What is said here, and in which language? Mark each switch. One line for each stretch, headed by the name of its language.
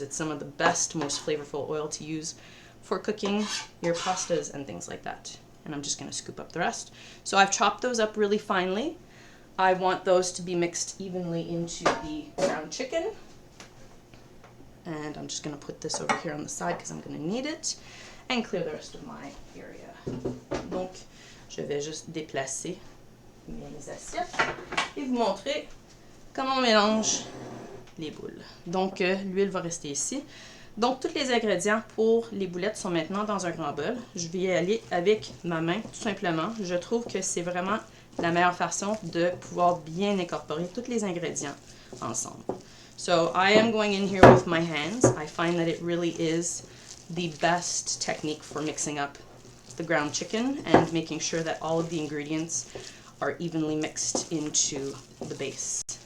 English: It's some of the best, most flavorful oil to use for cooking your pastas and things like that. And I'm just going to scoop up the rest. So I've chopped those up really finely. I want those to be mixed evenly into the ground chicken. And I'm just going to put this over here on the side because I'm going to need it. and clear the rest of my area.
French: Donc, je vais juste déplacer mes assiettes et vous montrer comment on mélange les boules. Donc, l'huile va rester ici. Donc, tous les ingrédients pour les boulettes sont maintenant dans un grand bol. Je vais y aller avec ma main, tout simplement. Je trouve que c'est vraiment la meilleure façon de pouvoir bien incorporer tous les ingrédients ensemble.
English: So, I am going in here with my hands. I find that it really is the best technique for mixing up the ground chicken and making sure that all of the ingredients are evenly mixed into the base.